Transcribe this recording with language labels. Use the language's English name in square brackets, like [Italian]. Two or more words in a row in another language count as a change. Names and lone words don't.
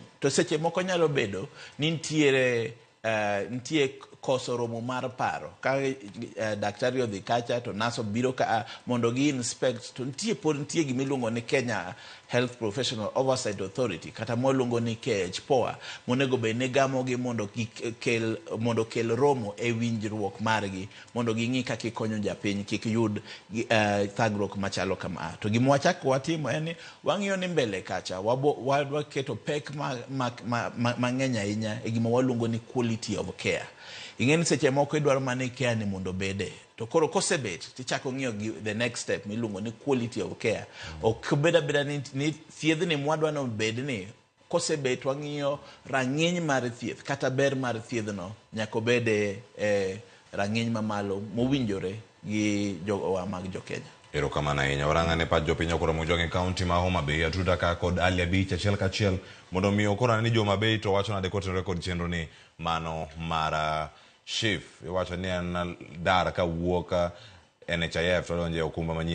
[Luo (Kenya and Tanzania)] To seche moko nyalo bedo ni nitie koso romo mar paro ka daktari odhi kacha to naso biro ka mondo gi inspect, to nitie gimiluongo ni Kenya Health Professional Oversight Authority kata mwaluongo ni KHPOA monego be ne gamo gi mondo kel romo e winjruok margi mondo ging'i kaka ikonyo japiny kik yud thagruok machalo kama. To gima wachako watimo en ni wang'iyo ni mbele kacha waketo pek mang'eny ahinya e gima waluongo ni [English] quality of care. [Luo (Kenya and Tanzania)] Ing'eni seche moko idwaro mana care ni mondo bede, to koro kosebet tichako ng'iyo [English] the next step [Luo (Kenya and Tanzania)] miluongo ni [English] quality of care. [Luo (Kenya and Tanzania)] Ok beda ni thiedhni mwadwano bed ni kosebet wang'iyo rang'iny mar thieth kata ber mar thiedhno nyako bede rang'iny mamalo mowinjore gi jowa mag jokenya. Erokamano ahinya. Warang'ane pach jopiny okoromo joge kaunti ma Homa Bay atuda ka kod Ali Abich achiel kachiel mondo miyo okoro ni Homa Bay to wacho nade kotenore kod chenro ni mano mara chief iwacho ni en dar ka wuoka NHIF to donje okumba manyien